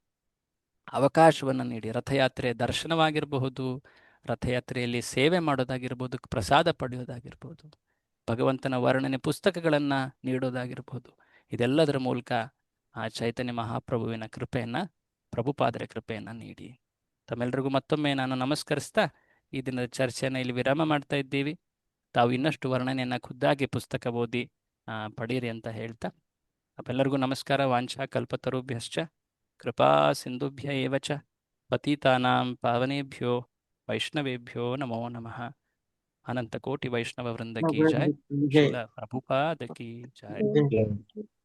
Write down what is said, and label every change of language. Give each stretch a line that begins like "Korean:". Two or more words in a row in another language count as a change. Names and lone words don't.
Kannada: ಅವಕಾಶವನ್ನು ನೀಡಿ ರಥಯಾತ್ರೆ ದರ್ಶನವಾಗಿರಬಹುದು, ರಥಯಾತ್ರೆಯಲ್ಲಿ ಸೇವೆ ಮಾಡೋದಾಗಿರ್ಬೋದು, ಪ್ರಸಾದ ಪಡೆಯೋದಾಗಿರ್ಬೋದು, ಭಗವಂತನ ವರ್ಣನೆ ಪುಸ್ತಕಗಳನ್ನು ನೀಡೋದಾಗಿರ್ಬೋದು, ಇದೆಲ್ಲದರ ಮೂಲಕ ಆ ಚೈತನ್ಯ ಮಹಾಪ್ರಭುವಿನ ಕೃಪೆಯನ್ನು, ಪ್ರಭುಪಾದರ ಕೃಪೆಯನ್ನು ನೀಡಿ. ತಮ್ಮೆಲ್ಲರಿಗೂ ಮತ್ತೊಮ್ಮೆ ನಾನು ನಮಸ್ಕರಿಸ್ತಾ ಈ ದಿನದ ಚರ್ಚೆಯನ್ನು ಇಲ್ಲಿ ವಿರಾಮ ಮಾಡ್ತಾ ಇದ್ದೀವಿ. ತಾವು ಇನ್ನಷ್ಟು ವರ್ಣನೆಯನ್ನು ಖುದ್ದಾಗಿ ಪುಸ್ತಕ ಓದಿ ಪಡೀರಿ ಅಂತ ಹೇಳ್ತಾ ತಮ್ಮೆಲ್ಲರಿಗೂ ನಮಸ್ಕಾರ.
Sanskrit: ವಾಂಛಾ ಕಲ್ಪತರುಭ್ಯಶ್ಚ ಕೃಪಾ ಸಿಂಧುಭ್ಯ ಏವ ಚ ಪತಿತಾನಾಂ ಪಾವನೇಭ್ಯೋ ವೈಷ್ಣವೇಭ್ಯೋ ನಮೋ ನಮಃ.
Hindi: अनंत कोटि वैष्णव वृंद की जय. श्रील प्रभुपाद की जय.